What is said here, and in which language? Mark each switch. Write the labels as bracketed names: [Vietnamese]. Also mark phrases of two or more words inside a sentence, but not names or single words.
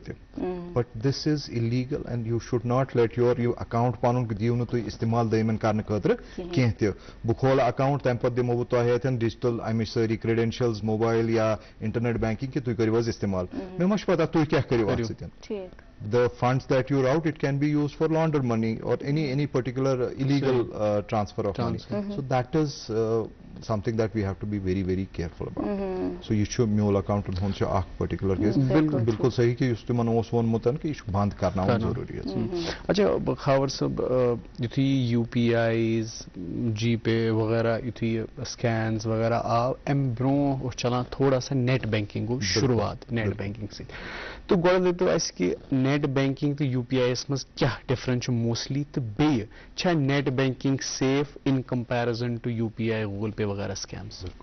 [Kashmiri] تہِ [English] but this is illegal and you should not let your [Kashmiri] یہِ اکاؤنٹ پنُن دِیِو نہٕ تُہۍ استعمال دٔیمٮ۪ن کرنہٕ خٲطرٕ کینٛہہ تہِ بہٕ کھولہٕ اکاؤنٹ تمہِ پتہٕ دِمو بہٕ تۄہہِ اتٮ۪ن ڈِجٹل امِچ سٲری کریڈینشلز موبایل یا [English] internet banking [Kashmiri] کہِ تُہۍ کٔرِو حظ استعمال مےٚ ما چھُ پتہ تُہۍ کیٛاہ کٔرِو اَتھ سۭتۍ [English] the funds that you route it can be used for launder money or any particular illegal transfer of money so that is something that we have to be very careful about so [Kashmiri] یہِ چھُ میوٗل اکاؤنٹن ہُنٛد چھُ اکھ [English] particular case [Kashmiri] بالکل صحیح کہِ یُس تِمن اوس ووٚنمُت کہِ یہِ چھُ بنٛد کرناوُن ضروٗری حظ اچھا خاور صٲب یُتھُے یوٗ پی آیز جی پے وغیرہ یُتھُے یہِ سکینز وغیرہ آو امہِ برونٛہہ اوس چلان [Urdu] تھوڑا سا [English] net banking [Kashmiri] گوٚو شروعات [English] net banking [Kashmiri] سۭتۍ تہٕ گۄڈٕ دٔپتو اَسہِ کہِ [English] net banking [Kashmiri] تہٕ یوٗ پی آی یس منٛز کیٛاہ ڈِفرنس چھُ موسٹلی تہٕ بیٚیہِ چھا [English] net banking safe in comparison to [Kashmiri] یوٗ پی آی گوٗگل پے وغیرہ سکیمز